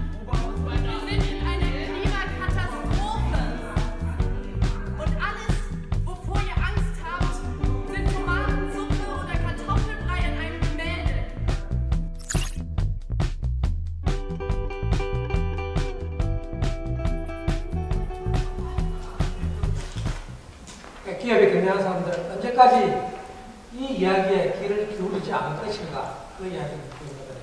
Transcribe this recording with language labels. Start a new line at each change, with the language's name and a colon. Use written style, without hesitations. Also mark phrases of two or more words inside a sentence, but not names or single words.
German: Wir sind in einer Klimakatastrophe. Und alles, wovor ihr Angst habt, sind Tomatensuppe oder Kartoffelbrei in einem Gemälde.
Korean: 기업에 경영하는 사람들 언제까지 이 이야기에 귀를 기울이지 않을 것인가 그 이야기를 듣고 있는 거예요.